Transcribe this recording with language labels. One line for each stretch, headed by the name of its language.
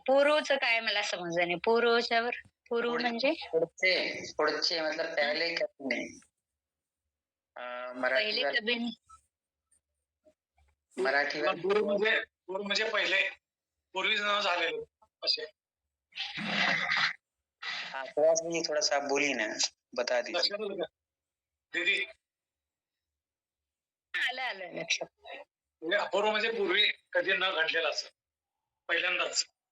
Marathi: पूर्वचं काय मला समजलं नाही. पूर्वच्यावर पूर्व म्हणजे पुढचे, पुढचे
Hindi: मतलब पहले कभी नहीं।
Marathi: पहिले मराठी
Hindi: कभी नाही.
Marathi: मराठी पूर्व म्हणजे पहिले, पूर्वी झालेलं असे.
Hindi: हाँ, थोड़ा सा आप बोलिए ना, बता दीजिए दीदी.
Marathi: आलं लक्षात. म्हणजे अपूर्व म्हणजे पूर्वी कधी न घडलेलं असं, पहिल्यांदाच.